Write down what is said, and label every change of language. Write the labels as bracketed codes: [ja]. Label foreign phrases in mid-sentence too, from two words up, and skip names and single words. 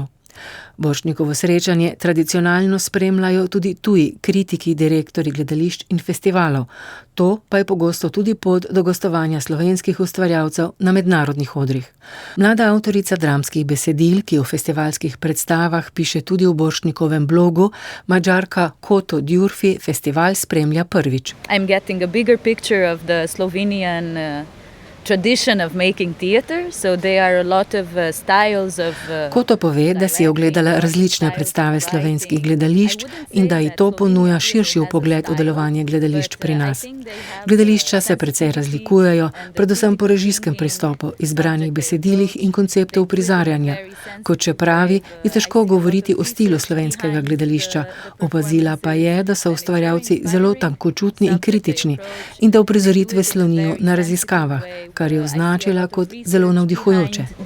[sl] Borštnikovo srečanje tradicionalno spremljajo tudi tuji kritiki, direktorji gledališč in festivalov. To pa je pogosto tudi pot do gostovanja slovenskih ustvarjalcev na mednarodnih odrih. Mlada avtorica dramskih besedil, ki v festivalskih predstavah piše tudi v Borštnikovem blogu, Mađarka Koto Djurfi festival spremlja prvič. [en] I'm getting a bigger picture of the Slovenian tradition of making theatre, so there are a lot of styles of [sl] Koto pove, da si je ogledala različne predstave slovenskih gledališč in da ji to ponuja širši vpogled v delovanje gledališč pri nas. Gledališča se precej razlikujejo, predvsem po režijskem pristopu, izbranih besedilih in konceptu uprizarjanja. Kot še pravi, je težko govoriti o stilu slovenskega gledališča, opazila pa je, da so ustvarjalci zelo tankočutni in kritični in da uprizoritve slonijo na raziskavah, kar je označila kot zelo navdihujoče.